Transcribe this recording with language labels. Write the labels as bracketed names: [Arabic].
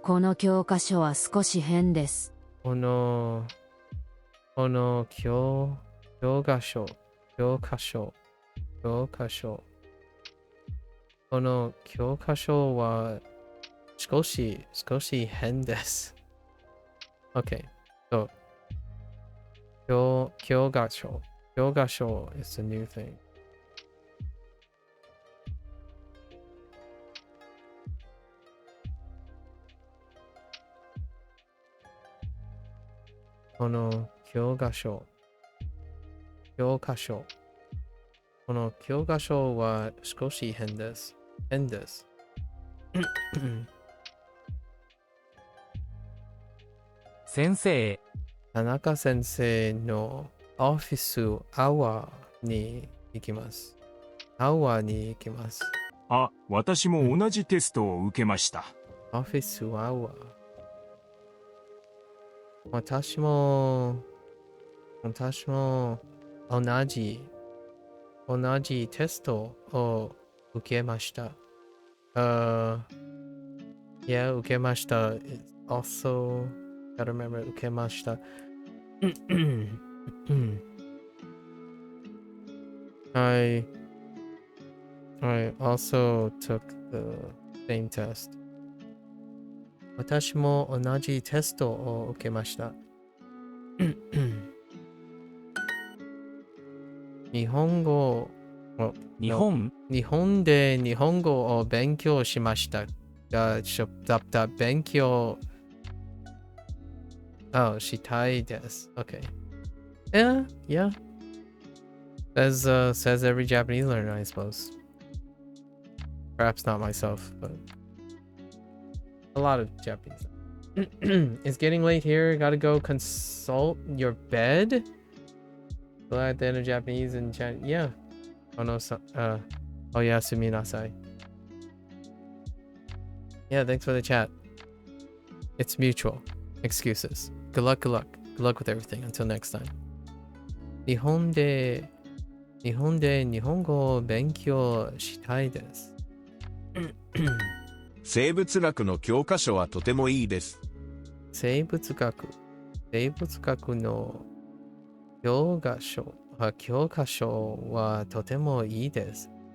[Japanese] この教科書は少し変です。この教科書。この教科書は少し変です。 [English] OK。 So, 教科書 is a new thing. [Japanese] この教科書。この教科書は少し変です。先生。田中先生のオフィスアワーに行きます。あ、私も同じテストを受けました。オフィスアワー。私も同じテストを受けました。受けました。 [English] Also, gotta remember, [Japanese] 受けました。 [English] I also took the same test. [Japanese] 私も同じテストを受けました。日本で日本語を勉強しましたが、勉強したいです。 [English] Okay. Yeah. Says every Japanese learner, I suppose. Perhaps not myself, but a lot of Japanese. It's getting late here. Gotta go consult your bed. Well, at the end of Japanese and chat. Yeah. Oh no. [Japanese] Oyasumi nasai. [English] Yeah, thanks for the chat. It's mutual. Excuses. Good luck. Good luck with everything. Until next time. [Japanese] 日本で日本語を勉強したいです。生物学の教科書はとてもいいです。生物学の教科書はとてもいいです。